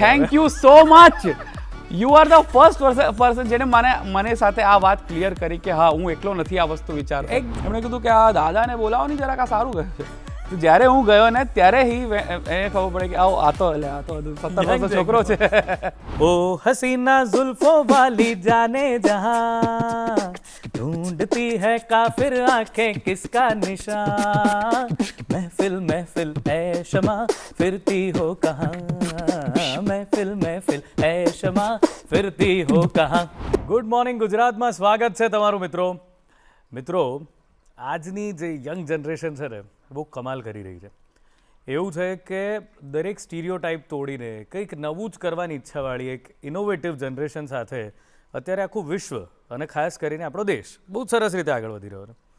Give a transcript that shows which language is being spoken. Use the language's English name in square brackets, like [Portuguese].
[English] Thank you so much. You are the first person [Gujarati] જેને મને સાથે આ વાત ક્લિયર કરી કે હા હું એકલો નથી આ વસ્તુ વિચારતો. એમણે કીધું કે આ દાદાને બોલાવો ને જરાક, આ સારું કહે છે. તો જ્યારે હું ગયો ને ત્યારે એને ખબર પડે કે આ તો 17 વર્ષનો છોકરો છે. [Hindi] ઓ હસીના ઝુલ્ફો વાલી જાને જહાં ढूंढती है काफिर आंखें किसका निशान महफिल महफिल ऐ शमा फिरती हो कहाँ महफिल महफिल ऐ शमा फिरती हो कहाँ. [Gujarati] ગુડ મોર્નિંગ ગુજરાતમાં સ્વાગત છે તમારું મિત્રો. આજની જે યંગ જનરેશન છે ને બહુ કમાલ કરી રહી છે. એવું છે કે દરેક સ્ટીરિયોટાઇપ તોડીને કંઈક નવું જ કરવાની ઈચ્છાવાળી એક ઇનોવેટિવ જનરેશન સાથે અત્યારે આખું વિશ્વ અને ખાસ કરીને આપણો દેશ બહુ સરસ રીતે આગળ વધી રહ્યો છે.